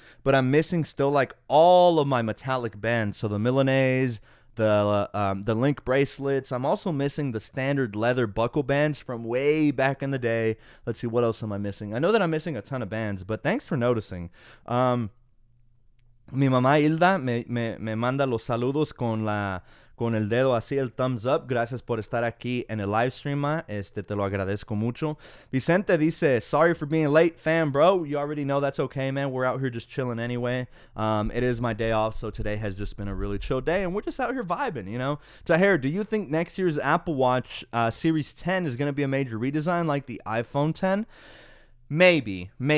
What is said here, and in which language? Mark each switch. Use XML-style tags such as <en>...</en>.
<en>But I'm missing still like all of my metallic bands. So the Milanese, the Link bracelets. I'm also missing the standard leather buckle bands from way back in the day. Let's see, what else am I missing? I know that I'm missing a ton of bands, but thanks for noticing.</en> <es>Mi mamá Hilda me manda los saludos con el dedo así, el thumbs up. Gracias por estar aquí en el live stream, ma. Te lo agradezco mucho. Vicente dice,</es> <en>sorry for being late, fam, bro. You already know that's okay, man. We're out here just chilling anyway. It is my day off, so today has just been a really chill day, and we're just out here vibing, you know? Tahir, do you think next year's Apple Watch Series 10 is going to be a major redesign like the iPhone 10? Maybe.</en>